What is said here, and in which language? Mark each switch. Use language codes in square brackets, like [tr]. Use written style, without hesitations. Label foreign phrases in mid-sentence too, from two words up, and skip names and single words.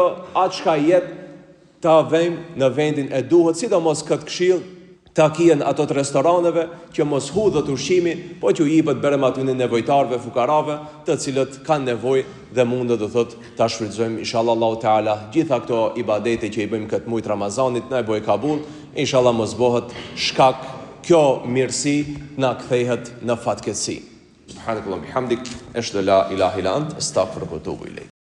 [sq] atë shka jetë të vëjmë në vendin e duhet, sidomos këtë këshill, të kien ato të restoraneve, që mos hudhët ushqimi, po që u jipët berem aty në nevojtarve, fukarave, të cilët kanë nevoj dhe mundë dhe thot të shfrytëzojmë, inshallah Allahu Teala, gjitha këto ibadete që i bëjmë këtë mujtë Ramazanit, na e bëj kabul, inshallah mos bëhet shkak kjo mirësi na kthehet në fatkeqësi. [ar] سبحانك اللهم بحمدك أشهد لا إله إلا أنت أستغفرك وأتوب إليك.